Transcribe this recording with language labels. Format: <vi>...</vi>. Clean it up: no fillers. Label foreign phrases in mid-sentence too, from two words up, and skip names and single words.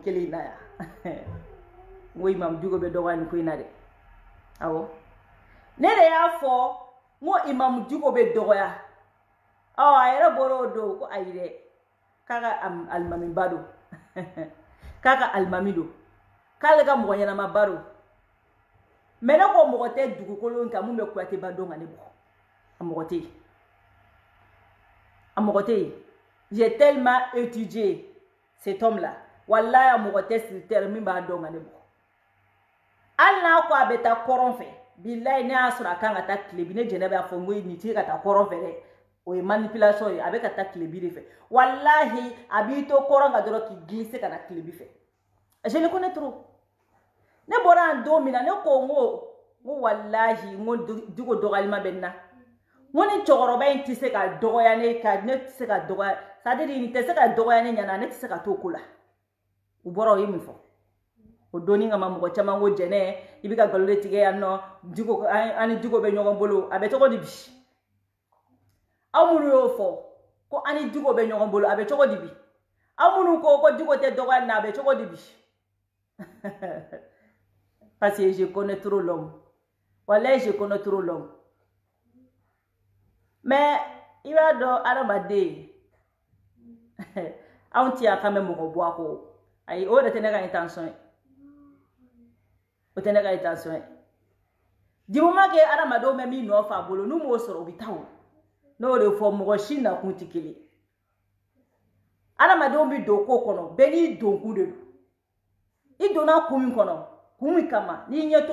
<bm>kelen in na yan n ko Imam Dugo bɛ dɔgɔya nin ko in na dɛ awɔ ne de y'a fɔ n ko Imam Dugo bɛ dɔgɔya a yɛrɛ bɔra o don ko ayi dɛ k'a ka alimamiba don k'a ka alimami don k'ale ka mɔgɔ ɲɛnamaba don mais ne ko mɔgɔ tɛ dugukolo in kan mun bɛ Kuyateba dɔn ka ne bɔ a mɔgɔ tɛ yen a mɔgɔ tɛ yen</bm> <fr>j'ai tellement étudié cet homme là</fr> <bm>wallahi a mɔgɔ tɛ</bm> <fr>sur terre</fr> <bm>min b'a dɔn ka ne bɔ hali n'a ko a bɛ taa kɔrɔn fɛ bilayi ne y'a sɔrɔ a kan ka taa tilebi ne jɛnɛ b'a fɔ n ko nin tɛ ka taa kɔrɔn fɛ dɛ o ye manipulation ye a bɛ ka taa tilebi de fɛ wallahi a b'i to kɔrɔn kan dɔrɔn k'i glisser ka na tilebi fɛ</bm> <fr>je le connais trop</fr> <bm>ne bɔra yan don min na ne ko n ko wallahi n ko Dugo dɔgɔyalima bɛ n na n ko ni cɛkɔrɔba in tɛ se ka dɔgɔya ne tɛ se ka dɔgɔya</bm> <fr>c'est à dire</fr> <bm>nin tɛ se ka dɔgɔya ne ɲɛna ne tɛ se ka t'o ko la u bɔra o ye min fɔ o doni kama mɔgɔ caman ko jɛnɛ i bɛ ka nkalon de tigɛ yan nɔ Dugo an ni Dugo bɛ ɲɔgɔn bolo a bɛ cogo di bi aw minnu y'o fɔ ko an ni Dugo bɛ ɲɔgɔn bolo a bɛ cogo di bi aw minnu ko Dugo tɛ dɔgɔya na a bɛ cogo di bi</bm> <fr>parce que je connais trop l'homme</fr> <bm>wallahi</bm> <fr>je connais trop l'homme mais</fr> <bm>i b'a dɔn adamaden anw ti yan k'an bɛ mɔgɔ bɔ a kɔ ayi o de tɛ ne ka intention ye o tɛ ne ka intention ye</bm> <fr>du moment que</fr> <bm>adamadenw bɛ min nɔfɛ a bolo n'u m'o sɔrɔ u bɛ taa o n'o de fɔ mɔgɔ si nakun tɛ kelen adamadenw bɛ don ko kɔnɔ bɛɛ n'i donkun de don i donna kun min kɔnɔ kun min kama n'i ɲɛ</bm>